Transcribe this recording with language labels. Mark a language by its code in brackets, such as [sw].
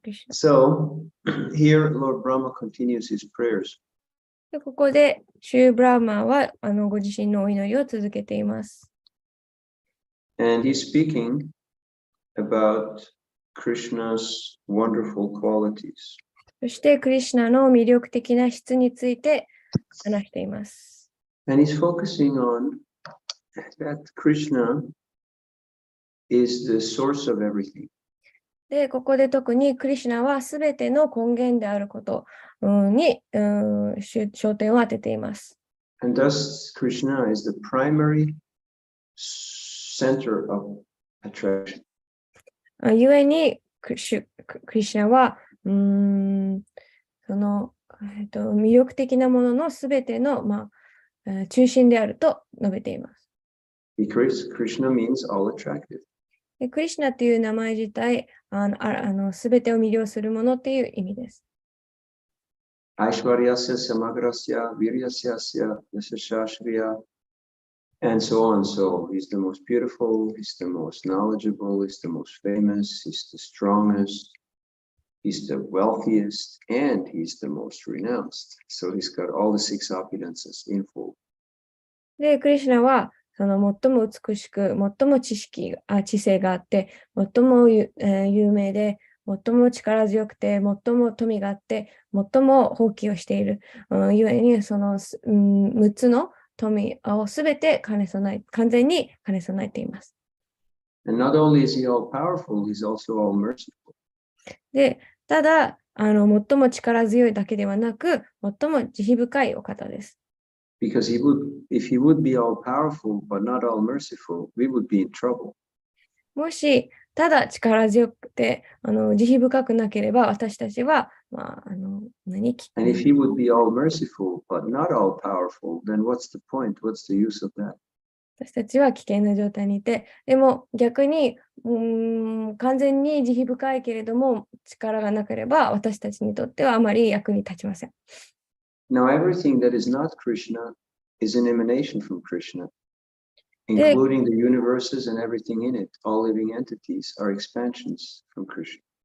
[en] So, here Lord Brahma continues his prayers. [ja] でここで、シュー・ブラーマーはご自身のお祈りを続けています。 [en] And he's speaking about Krishna's wonderful qualities. [ja] そして、クリシナの魅力的な質について話しています。 [en] And he's focusing on that Krishna is the source of everything. [ja] で、ここで特にクリシナはすべての根源であることに焦点を当てています。 [en] And thus, Krishna is the primary center of attraction. [ja] 故にクリシナはその魅力的なもののすべての、中心であると述べています。 [en] Because Krishna means all attractive. [ja] でクリシュナという名前自体、すべてを魅了するものっていう意味です。 [sa] Aishwaryasya samagrasya viryasya yasashashriya [en] and so on. So he's the most beautiful, he's the most knowledgeable, he's the most famous, he's the strongest, he's the wealthiest, and he's the most renounced. So he's got all the 6 opulences in full. [ja] で、クリシュナはその最も美しく、最も知性があって、最も有名で、最も力強くて、最も富があって、最も放棄をしている。ゆえに、その、6つの富をすべて完全に兼ね備えています。 [en] And not only is he all powerful, he's also all merciful. [ja] で、ただ、最も力強いだけではなく、最も慈悲深いお方です。 [en] Because if he would be all powerful but not all merciful, we would be in trouble. [ja] もし、ただ力強くて、慈悲深くなければ、私たちは、 [en] And if he would be all merciful but not all powerful, then what's the point? What's the use of that? [ja] 私たちは危険な状態にいて、でも逆に、完全に慈悲深いけれども、力がなければ、私たちにとってはあまり役に立ちません。 [en] Now, everything that is not Krishna is an emanation from Krishna, including the universes and everything in it. All living entities are expansions from Krishna.